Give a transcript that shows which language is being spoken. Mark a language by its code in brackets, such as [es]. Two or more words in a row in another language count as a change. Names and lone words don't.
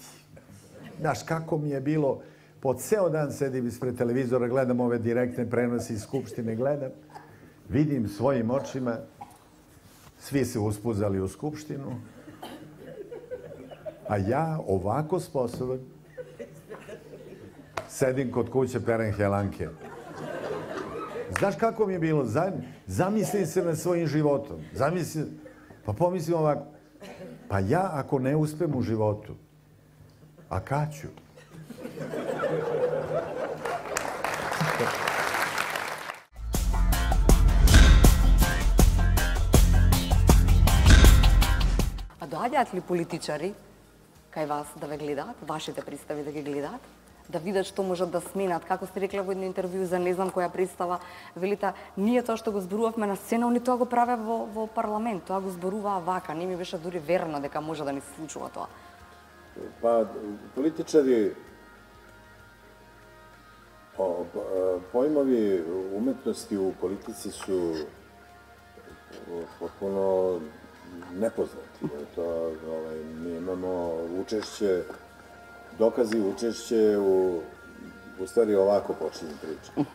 [sr] Znaš, kako mi je bilo, po ceo dan sedim ispred televizora, gledam ove direktne prenose iz Skupštine, gledam, vidim svojim očima, svi se uspuzali u Skupštinu, a ja ovako sposoban sedim kod kuće perem helanke. Znaš kako mi je bilo? Zamislim se nad svojim životom. Pa pomislim ovako, pa ja ako ne uspem u životu, a kad ću? [mk] А доаѓаат ли политичари кај вас да ве гледаат, вашите представи да ги гледаат, да видат што можат да сменат, како сте рекла во едно интервју за не знам која представа, велите, ние тоа што го зборувавме на сцена, они тоа го праве во парламент, тоа го зборуваа вака, не ми беше дури верно дека може да ни се случува тоа. [sr] Pa, političari, pojmovi umetnosti u politici su potpuno nepoznati. Mi imamo učešće, dokazi učešće u stvari ovako počinje priča.